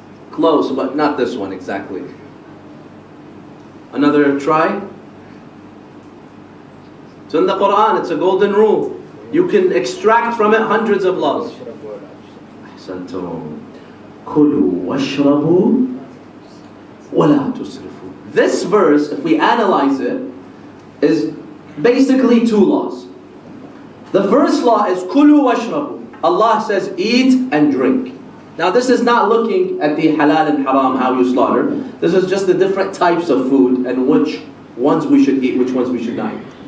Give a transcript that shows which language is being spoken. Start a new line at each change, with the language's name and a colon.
English: Close, but not this one exactly. Another try. It's in the Quran. It's a golden rule. You can extract from it hundreds of laws.
Arabic: أحسنتم. كلوا واشربوا ولا تسرفوا.
English: This verse, if we analyze it, is basically two laws. The first law is
Arabic: كلوا واشربوا.
English: Allah says eat and drink. Now this is not looking at the halal and haram, how you slaughter. This is just the different types of food and which ones we should eat, which ones we should not eat.